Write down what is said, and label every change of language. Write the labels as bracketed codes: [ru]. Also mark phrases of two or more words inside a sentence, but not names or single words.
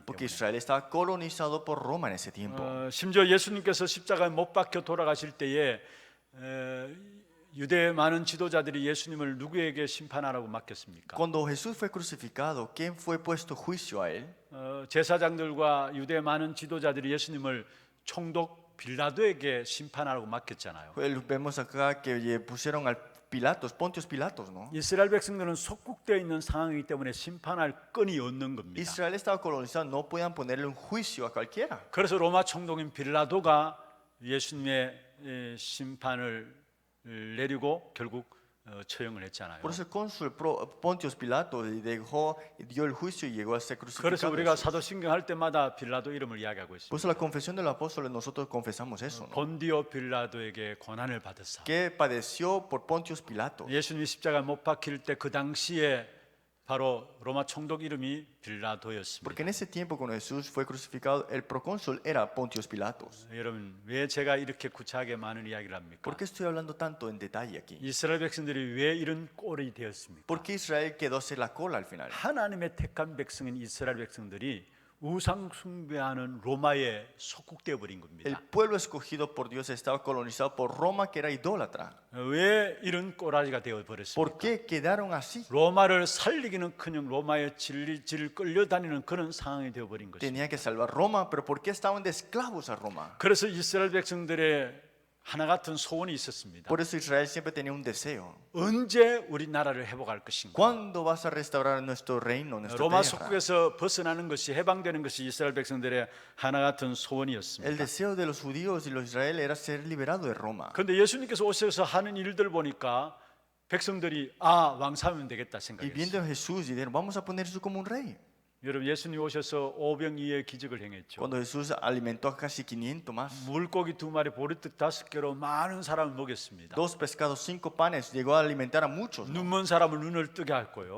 [es] Porque [ko] 때문에. [es] Israel estaba colonizado por Roma en ese tiempo. [ko] 심지어 예수님께서 십자가에 못 박혀 돌아가실 때에 유대 많은 지도자들이 예수님을 누구에게 심판하라고 맡겼습니까? [es] Cuando Jesús fue crucificado, ¿quién fue puesto juicio a él? [ko] 제사장들과 유대 많은 지도자들이 예수님을 총독 빌라도에게 심판하라고 맡겼잖아요. [es] Vemos acá que pusieron al Pontios Pilatos, ¿no? [ko] 이스라엘 백성들은 속국되어 있는 상황이기 때문에 심판할 건이 없는 겁니다. [es] Israel estaba colonizado, no podían ponerle un juicio a cualquiera. [ko] 그래서 로마 총독인 빌라도가 예수님의 심판을 내리고 결국 처형을 했잖아요. [es] Por eso el cónsul Pontios Pilatos dio el juicio y llegó a ser [ko] 그래서 [es] crucificado. [ko] 우리가 사도신경 할 때마다 빌라도 이름을 이야기하고 있습니다. [es] Por eso la confesión de los apóstoles nosotros confesamos eso, ¿no? [ko] 본디오 빌라도에게 고난을 받았사. [es] Que padeció por Pontios Pilatos. [ko] 예수님이 십자가 못 박힐 때 그 당시에 바로 로마 총독 이름이 빌라도였습니다. [es] Porque en ese tiempo cuando Jesús fue crucificado, el procónsul era Pontios Pilatos. [ko] 여러분 왜 제가 이렇게 구차하게 많은 이야기를 합니까? [es] ¿Por qué estoy hablando tanto en detalle aquí? [ko] 이스라엘 백성들이 왜 이런 꼴이 되었습니까? [es] ¿Por qué Israel quedó a ser la cola al final? [ko] 하나님의 택한 백성인 이스라엘 백성들이 우상 숭배하는 로마에 속국되어 버린 [es] El [ko] 겁니다. [es] pueblo escogido por Dios estaba colonizado por Roma, que era idólatra. [ko] 왜 이런 꼬라지가 되어 버렸습니까? [es] ¿Por qué quedaron así? [ko] 로마를 살리기는커녕 로마에 질질 끌려다니는 그런 상황이 되어 버린 것입니다. [es] Tenía que salvar Roma, pero ¿por qué estaban de esclavos a Roma? [ko] 그래서 이스라엘 백성들의 하나 같은 소원이 있었습니다. [es] Por eso Israel siempre tenía un deseo. [ko] 언제 우리 나라를 회복할 것인가? [es] ¿Cuándo vas a restaurar nuestro reino, nuestra 로마 tierra? [ko] 속국에서 벗어나는 것이 해방되는 것이 이스라엘 백성들의 하나 같은 [es] El [ko] 소원이었습니다. [es] deseo de los judíos y los Israel era ser liberado de Roma. [ko] 그런데 예수님께서 오셔서 하는 일들 보니까 백성들이 왕사면 되겠다 [es] Y viendo [ko] 생각했어요. [es] a Jesús, dijeron, vamos a poner a Jesús como un rey. [ko] 여러분 예수님 오셔서 오병이의 기적을 행했죠. [es] Cuando Jesús alimentó a casi 500 más, [ko] 물고기 2마리 보리떡 5개로 많은 사람을 먹였습니다. [es] 2 pescados, 5 panes, llegó a alimentar a muchos, ¿no? [ko] 눈먼 사람을 눈을 뜨게 했고요.